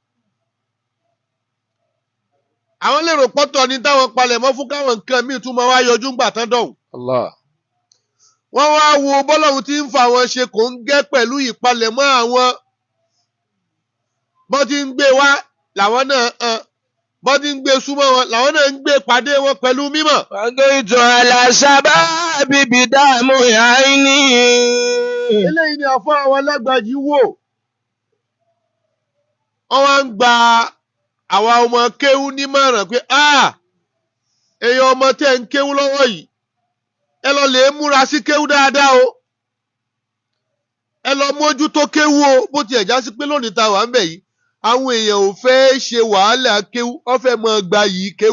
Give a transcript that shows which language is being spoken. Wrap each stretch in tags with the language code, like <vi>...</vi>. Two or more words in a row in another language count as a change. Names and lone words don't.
<yo>Àwọn lérò pọ́tọ̀ ní táwọn palẹ̀mọ́ fún káwọn nǹkan míì tún máa wá yọjú ńgbà tán dọ̀hùn. Allah. Wọ́n wá wo bọ́lọ́hun tí ń fa àwọn ṣe kò ń gẹ́ pẹ̀lú ìpalẹ̀mọ́ àwọn. Bọ́n ti ń gbé wá làwọn náà bọ́n ti ń gbé súnmọ́ wọn làwọn náà ń gbé pàdé wọn pẹ̀lú mímọ́.</yo> <ar>بقيت على شبابي بدمع عيني.</ar> <yo>Eléyìí ni àfọ́ àwọn Lágbàjì wò. Wọ́n wá ń gba àwa ọmọ kéwú nímọ̀ràn pé èèyàn ọmọ tẹ́ ń kéwú lọ́wọ́ yìí ẹ lọ lè múra sí kéwú dáadáa o. Ẹ lọ mójútó kéwú o bó tiẹ̀ já sí pé lónìí ta wà ń bẹ̀ yìí àwọn èèyàn ò fẹ́ ṣe wàhálà kéwú wọ́n fẹ́ mọ gba yìí kéwú.</yo>